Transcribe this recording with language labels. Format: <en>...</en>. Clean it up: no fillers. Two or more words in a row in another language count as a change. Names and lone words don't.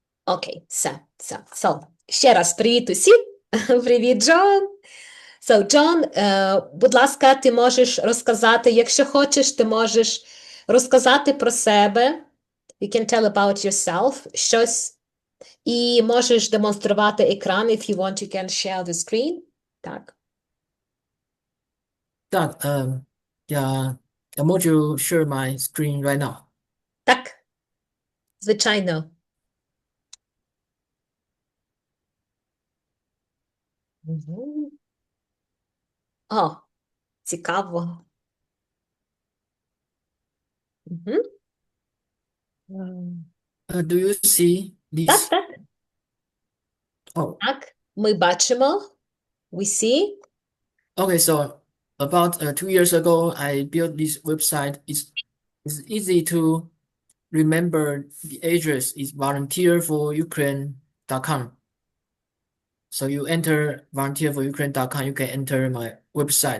<uk>Окей, все, все. So, ще раз привіт усім. Привіт, Джон. So, Джон, будь ласка, ти можеш розказати, якщо хочеш, ти можеш розказати про себе.</uk> <en>You can tell about yourself,</en> <uk>щось, і можеш демонструвати екран,</uk> <en>if you want, you can share the screen.</en> <uk>Так. Так, я можу</uk> <en>share my screen right now.</en> <uk>Так, звичайно. Мгм. О, цікаво. Мгм.</uk> <en>Do you see</en> <uk>Так,</uk> <en>this?</en> <uk>так,</uk> <en>Oh,</en> <uk>так. Ми бачимо.</uk> <en>We see. okay. So about 2 years ago, I built this website. It's easy to remember. The address is volunteerforukraine.com. So you enter volunteerforukraine.com, you can enter my website.</en>